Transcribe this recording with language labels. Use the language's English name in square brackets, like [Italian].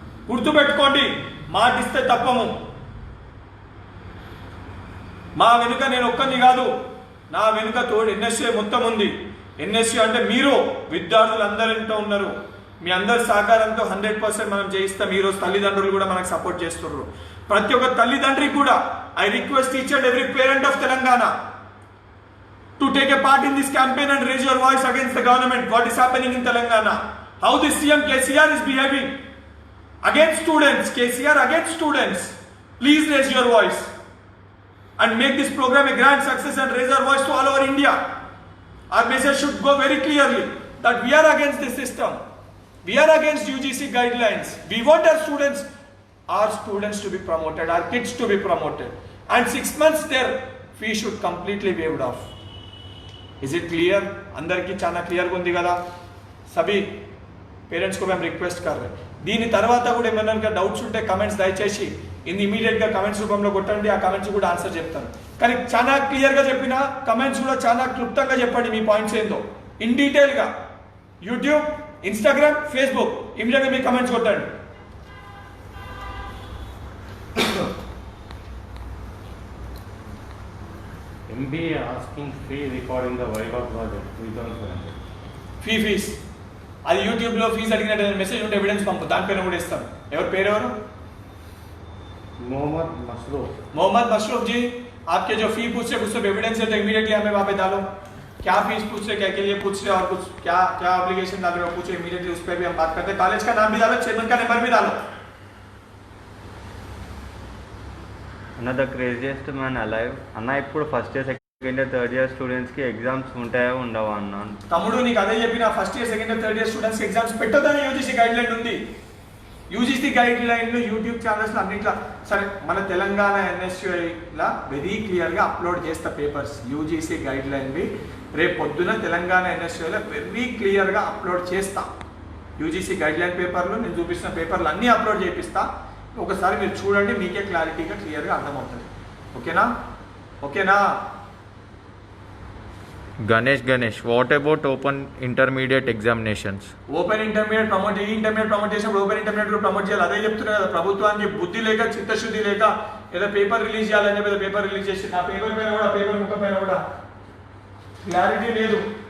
[Telugu] గుర్తుపెట్టుకోండి, మాటిస్తే తప్పము. మా వెనుక నేను ఒక్కరిని కాదు, నా వెనుక తోడు ఎన్ఎస్ఏ మొత్తం ఉంది. ఎన్ఎస్ఏ అంటే మీరు విద్యార్థులు అందరింటో ఉన్నారు. మీ అందరి సహకారంతో 100% మనం చేయిస్తాం. ఈరోజు తల్లిదండ్రులు కూడా మనకు సపోర్ట్ చేస్తున్నారు. ప్రతి ఒక్క తల్లిదండ్రికి కూడా [English] I request each and every parent of Telangana to take a part in this campaign and raise your voice against the government. What is happening in Telangana? How the CM KCR is behaving against students. KCR against students. Please raise your voice and make this program a grand success and raise our voice to all over India. Our message should go very clearly. that we are against this system. We are against UGC guidelines. We want our students to be promoted, our kids to be promoted. And 6 months their fee should completely waived off. Is it clear? [Telugu] అందరికీ చాలా క్లియర్గా ఉంది కదా? సభీ parents కు మేము request [Hindi] कर रहे हैं. [Telugu] దీని తర్వాత కూడా ఏమైనా డౌట్స్ ఉంటే కమెంట్స్ దయచేసి ఇమీడియట్గా కమెంట్స్ రూపంలో కొట్టండి. ఆ కమెంట్స్ కూడా ఆన్సర్ చెప్తాను. కానీ చాలా క్లియర్గా చెప్పిన కమెంట్స్ కూడా చాలా క్లుప్తంగా చెప్పండి మీ పాయింట్స్ ఏందో ఇన్ డీటెయిల్గా. యూట్యూబ్, ఇన్స్టాగ్రామ్, ఫేస్బుక్ ఇమీడియట్గా మీ కమెంట్స్ కొట్టండి. [English] MBA asking fee recording the Viva project 3,500. [Telugu] Fees అది యూట్యూబ్లో ఫీజు అడిగినట్టు మెసేజ్ ఉంటే ఎవిడెన్స్ పంపు, దానిపైన కూడా ఇస్తాను. పేరు ఎవరు? [Hindi] मोहम्मद मशरूफ जी, आपके जो फी पूछ रहे कुछ सब एविडेंस है तो इमीडिएटली हमें वहाँ पे डालो. क्या फीस पूछ रहे, क्या के लिए पूछ रहे और कुछ क्या क्या ऑब्लिगेशन डाल रहे हो पूछो इमीडिएटली. उस पर भी हम बात करते हैं. कॉलेज का नाम भी डालो, चेयरमैन का नंबर भी डालो. [English] Another craziest man alive. [Telugu] అన్న ఇప్పుడు first year second year third year students కి ఎగ్జామ్స్ ఉంటాయో ఉండవా అన్న? తమ్ముడు నీకు అదే చెప్పిన, first year second year third year students కి ఎగ్జామ్స్ పెట్టొద్దని యూజీసీ గైడ్ లైన్ ఉంది. యూజీసీ గైడ్ లైన్లు యూట్యూబ్ ఛానల్స్ అన్నింటిలో సరే మన తెలంగాణ ఎన్ఎస్యుఐలా వెరీ క్లియర్గా అప్లోడ్ చేస్తా పేపర్స్. యూజీసీ గైడ్ లైన్వి రేపు పొద్దున తెలంగాణ ఎన్ఎస్యుఐలో వెరీ క్లియర్గా అప్లోడ్ చేస్తా. యూజీసీ గైడ్ లైన్ పేపర్లు నేను చూపిస్తున్న పేపర్లు అన్నీ అప్లోడ్ చేపిస్తా. ఒకసారి మీరు చూడండి, మీకే క్లారిటీగా క్లియర్గా అర్థమవుతుంది. ఓకేనా? ఓకేనా? [English] Ganesh, what about open intermediate examinations? [Telugu] Open intermediate promote చేసినప్పుడు ఓపెన్ ఇంటర్మీడియట్ కూడా ప్రమోట్ చేయాలి. అదే చెప్తున్నా కదా, ప్రభుత్వానికి బుద్ధి లేక చిత్తశుద్ధి లేక ఏదో పేపర్ రిలీజ్ చేయాలని చెప్పి పేపర్ రిలీజ్ చేసి నా పేపర్ పైన కూడా పేపర్ ముక్క పైన కూడా క్లారిటీ లేదు.